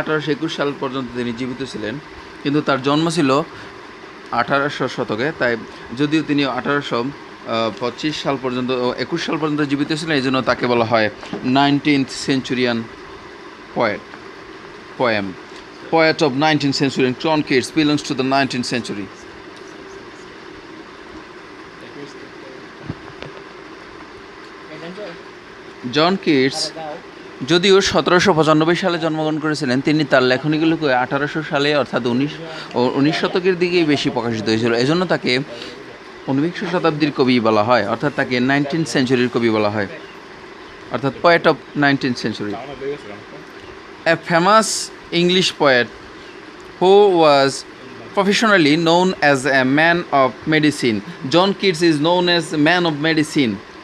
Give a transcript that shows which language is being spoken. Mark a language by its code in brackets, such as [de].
[bn] 1821 সাল পর্যন্ত তিনি জীবিত ছিলেন, কিন্তু তার জন্ম ছিল 1800 শতকে। তাই যদিও তিনি 1825 সাল পর্যন্ত 21 সাল পর্যন্ত জীবিত ছিলেন, এই জন্য তাকে বলা হয় 19th centurion poem. [en] Poet of 19th century, John Keats belongs to the 19th century. [bn] John Keats যদিও 1795 সালে জন্মগ্রহণ করেছিলেন, তিনি তার লেখনীগুলোকে 1800 সালে অর্থাৎ 19 শতকের দিকেই বেশি প্রকাশিত হয়েছিল। এজন্য তাকে 19শ শতাব্দীর কবি বলা হয়, অর্থাৎ তাকে 19th সেঞ্চুরির কবি বলা হয়, অর্থাৎ [en] poet of 19th century. A famous English poet who was professionally known as a man of medicine. John Keats is known as man of medicine.